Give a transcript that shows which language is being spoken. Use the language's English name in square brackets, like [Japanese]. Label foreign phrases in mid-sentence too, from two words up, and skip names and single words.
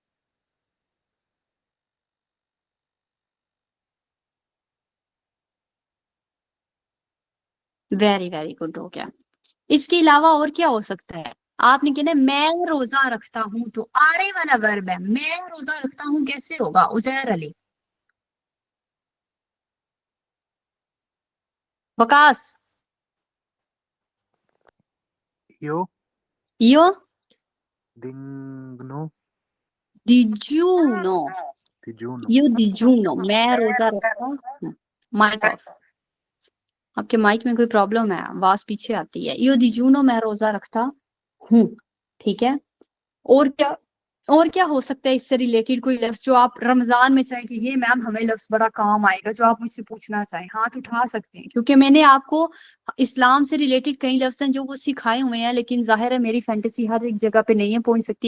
[English] very very good [Urdu] ہو گیا. اس کے علاوہ اور کیا ہو سکتا ہے؟ آپ نے کہنا میں روزہ رکھتا ہوں، تو آرے والا ورب ہے، میں روزہ رکھتا ہوں، کیسے ہوگا? عزیر علی، وقاص, [Italian] Io यो digno दिजूनो, digiuno. io digiuno, [Urdu] میں روزہ رکھتا ہوں۔ مائک آف، آپ کے مائک میں کوئی پرابلم ہے، آواز پیچھے آتی ہے. [Italian] io digiuno, [Urdu] میں روزہ رکھتا ہوں۔ ٹھیک ہے، اور کیا ہو سکتا ہے اس سے ریلیٹڈ? کوئی لفظ جو آپ رمضان میں چاہیں کہ یہ میم ہمیں لفظ بڑا کام آئے گا، جو آپ مجھ سے پوچھنا چاہیں، ہاتھ اٹھا سکتے ہیں، کیونکہ میں نے آپ کو اسلام سے ریلیٹڈ کئی لفظ ہیں جو وہ سکھائے ہوئے ہیں، لیکن ظاہر ہے میری فینٹسی ہر ایک جگہ پہ نہیں ہے پہنچ سکتی.